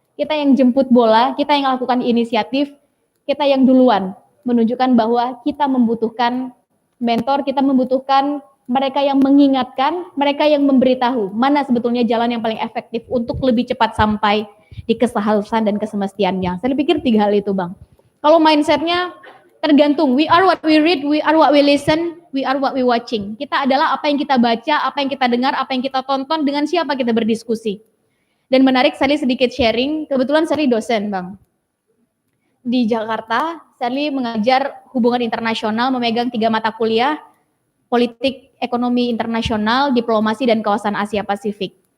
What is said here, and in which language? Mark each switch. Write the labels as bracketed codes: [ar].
[id] Kita yang jemput bola, kita yang lakukan inisiatif, kita yang duluan menunjukkan bahwa kita membutuhkan mentor, kita membutuhkan mereka yang mengingatkan, mereka yang memberitahu mana sebetulnya jalan yang paling efektif untuk lebih cepat sampai di keseharusan dan kesemestiannya. Saya pikir 3 hal itu, Bang. Kalau mindsetnya tergantung, [en] we are what we read, we are what we listen, we are what we watching. [id] Kita adalah apa yang kita baca, apa yang kita dengar, apa yang kita tonton, dengan siapa kita berdiskusi. Dan menarik, Sally sedikit sharing, kebetulan Sally dosen, Bang. Di Jakarta, Sally mengajar hubungan internasional, memegang 3 mata kuliah, politik, ekonomi internasional, diplomasi, dan kawasan Asia Pasifik.